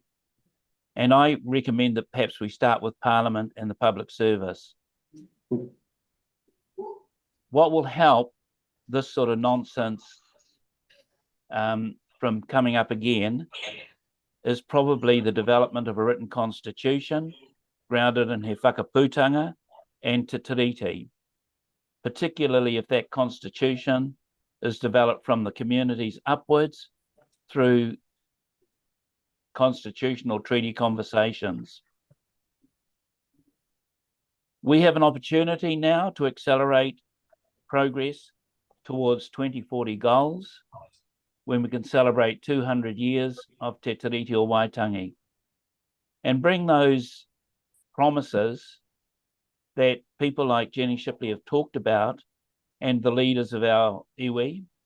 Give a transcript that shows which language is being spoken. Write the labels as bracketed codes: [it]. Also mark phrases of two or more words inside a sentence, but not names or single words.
[en] And I recommend that perhaps we start with Parliament and the public service. What will help this sort of nonsense from coming up again is probably the development of a written constitution grounded in he whakaputanga and Te Tiriti, particularly if that constitution is developed from the communities upwards through constitutional treaty conversations. We have an opportunity now to accelerate progress towards 2040 goals when we can celebrate 200 years of Te Tiriti o Waitangi and bring those promises that people like Jenny Shipley have talked about and the leaders of our iwi